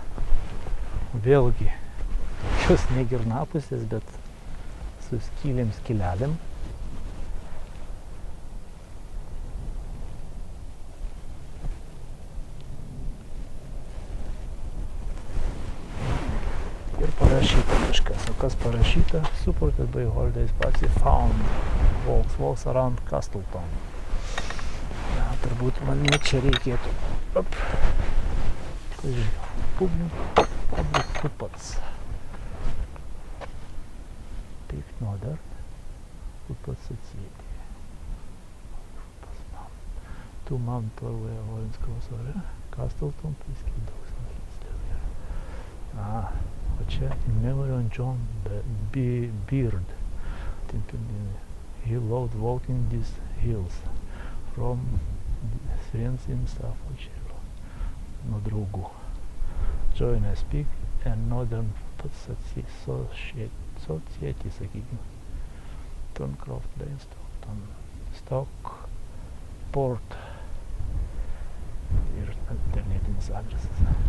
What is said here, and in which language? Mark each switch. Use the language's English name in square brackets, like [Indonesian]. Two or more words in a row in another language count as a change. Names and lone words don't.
[Lithuanian] Vėlgi, tokios ne girnapusės, bet su skylėm skylelėm. Ir parašyta kažkas. O kas parašyta? [English] Supported by Holidays Party Found. Walks around Castleton. [Lithuanian] Ja, turbūt man ne čia reikėtų. [English] Op. Public footpaths. Pick Northern Footpath Society. To Mount Torway Orange Cross ore. Castleton, please keep dogs and kids there. [Lithuanian] O čia [English] in memory on John Beard. He loved walking these hills from friends in Staffordshire. [Lithuanian] Nuo draugų. [English] Join us Peak and Northern Society, [Lithuanian] sakykime. [English] Turncroft Lane, Stockport. [Lithuanian] Ir internetinis adresas.